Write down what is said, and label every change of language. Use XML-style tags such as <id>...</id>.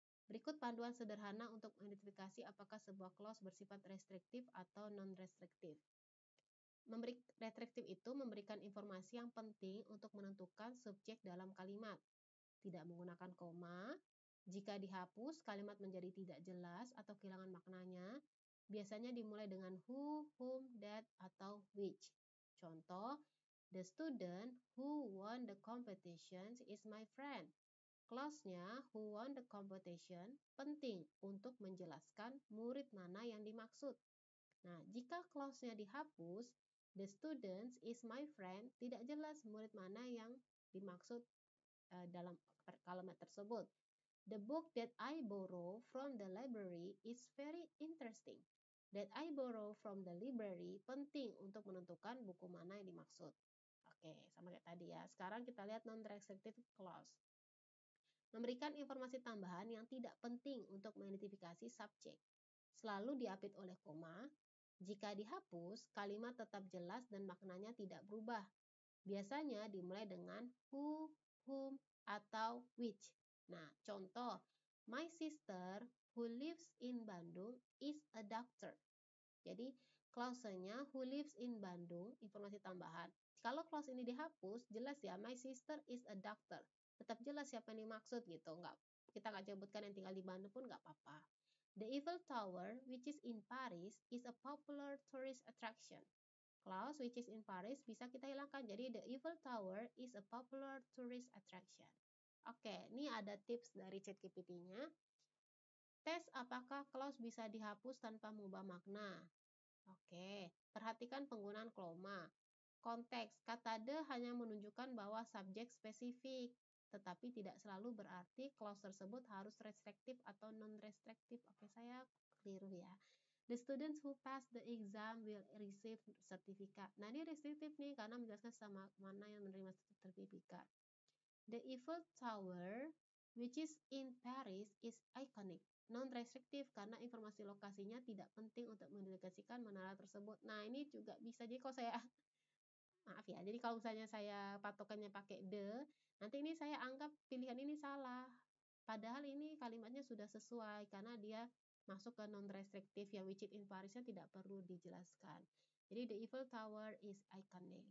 <id>Berikut panduan sederhana untuk mengidentifikasi apakah sebuah clause bersifat restriktif atau non-restriktif. Restriktif itu memberikan informasi yang penting untuk menentukan subjek dalam kalimat. Tidak menggunakan koma. Jika dihapus, kalimat menjadi tidak jelas atau kehilangan maknanya. Biasanya dimulai dengan who, whom, that, atau which. Contoh,</id> <en>the student who won the competition is my friend.</en> <id>Clause-nya</id> <en>who won the competition</en> <id>penting untuk menjelaskan murid mana yang dimaksud. Nah, jika clause-nya dihapus,</id> <en>the student is my friend,</en> <id>tidak jelas murid mana yang dimaksud dalam kalimat tersebut.</id> <en>The book that I borrow from the library is very interesting. That I borrow from the library</en> <id>penting untuk menentukan buku mana yang dimaksud. Oke, sama kayak tadi ya. Sekarang kita lihat non-restrictive clause. Memberikan informasi tambahan yang tidak penting untuk mengidentifikasi subjek. Selalu diapit oleh koma. Jika dihapus, kalimat tetap jelas dan maknanya tidak berubah. Biasanya dimulai dengan who, whom, atau which. Nah, contoh,</id> <en>my sister who lives in Bandung is a doctor.</en> <id>Jadi, clause-nya</id> <en>who lives in Bandung,</en> <id>informasi tambahan. Kalau clause ini dihapus, jelas ya,</id> <en>my sister is a doctor.</en> <id>Tetap jelas siapa yang dimaksud gitu. Kita nggak sebutkan yang tinggal di Bandung pun nggak apa-apa.</id> <en>The Eiffel Tower, which is in Paris, is a popular tourist attraction. Clause which is in Paris</en> <id>bisa kita hilangkan. Jadi</id> <en>the Eiffel Tower is a popular tourist attraction.</en> <id>Oke, ini ada tips dari ChatGPT-nya. Tes apakah clause bisa dihapus tanpa mengubah makna. Oke, perhatikan penggunaan koma. Konteks, kata the hanya menunjukkan bahwa subjek spesifik, tetapi tidak selalu berarti clause tersebut harus restriktif atau non-restriktif. Oke, saya keliru ya.</id> <en>The students who pass the exam will receive sertifikat.</en> <id>Nah, ini restriktif nih karena menjelaskan sama mana yang menerima sertifikat.</id> <en>The Eiffel Tower, which is in Paris, is iconic.</en> <id>Non-restriktif karena informasi lokasinya tidak penting untuk mendedikasikan menara tersebut. Nah, ini juga bisa. Jadi kalau saya maaf ya, jadi kalau misalnya saya patokannya pakai the, nanti ini saya anggap pilihan ini salah. Padahal ini kalimatnya sudah sesuai karena dia masuk ke non-restriktif yang</id> <en>which in Parisnya</en> <id>tidak perlu dijelaskan. Jadi</id> <en>the Eiffel Tower is iconic.</en>